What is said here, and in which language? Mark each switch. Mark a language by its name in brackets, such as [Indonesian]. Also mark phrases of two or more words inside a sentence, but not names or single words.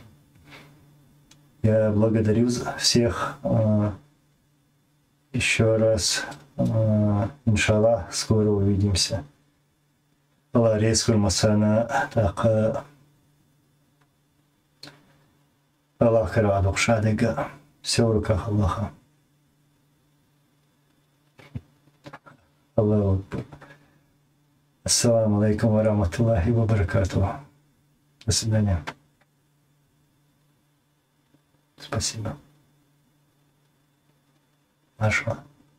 [Russian] Я благодарю всех еще раз. Иншаллах, скоро увидимся. Аллах резкую масана, так Аллах радух шадига. Все в руках Аллаха. [Arabic] الله أكبر. السلام عليكم ورحمة الله وبركاته. [Russian] До свидания. Спасибо. Нашла.